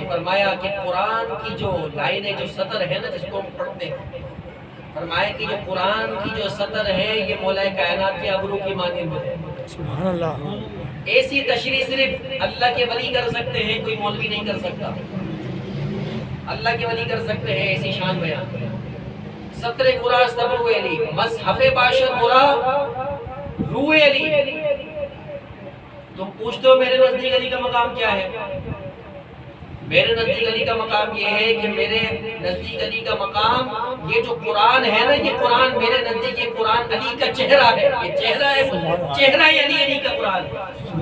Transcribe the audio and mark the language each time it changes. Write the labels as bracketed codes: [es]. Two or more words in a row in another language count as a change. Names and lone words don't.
[ur] فرمایا کہ قرآن کی جو لائنیں، جو سطر ہے نا جس کو ہم پڑھتے ہیں، فرمایا کہ جو قرآن کی جو سطر ہے یہ مولا کائنات کے ابرو کی مانند ہے۔ [ar] سبحان اللہ۔ [ur] ایسی تشریح صرف اللہ کے ولی کر سکتے ہیں، کوئی مولوی نہیں کر سکتا۔ اللہ کے ولی کر سکتے ہیں ایسی شان بیان۔ [fa] سطر قرآن استبرو علی مصحف باشد مرا روح علی۔ [ur] تم پوچھتے ہو میرے نزدیک علی کا مقام کیا ہے، میرے نزدیک علی کا مقام یہ ہے کہ میرے نزدیک علی کا مقام یہ جو قرآن ہے نا، یہ قرآن میرے نزدیک یہ قرآن علی کا چہرہ ہے، یہ چہرہ ہے، چہرہ علی کا قرآن ہے۔